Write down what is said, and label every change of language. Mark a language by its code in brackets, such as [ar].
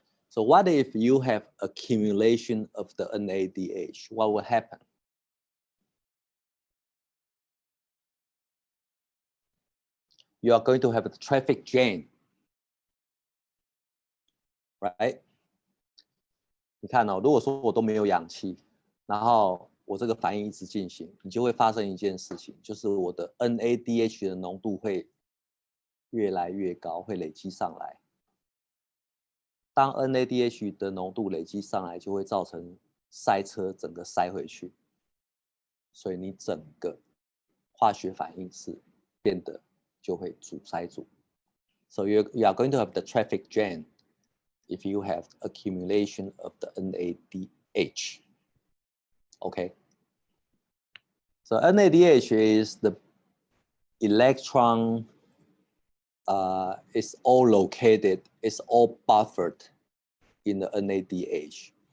[en] So what if you have accumulation of the NADH? What will happen? You are going to have a traffic jam, right? [zh] 你看哦，如果说我都没有氧气，然后我这个反应一直进行，你就会发生一件事情，就是我的 NADH 的浓度会越来越高，会累积上来。当 NADH 的浓度累积上来，就会造成塞车，整个塞回去，所以你整个化学反应是变得就会阻塞住。 [en] So you are going to have the traffic jam if you have accumulation of the NADH. Okay. So NADH is the electron, it's all located, it's all buffered in the NADH.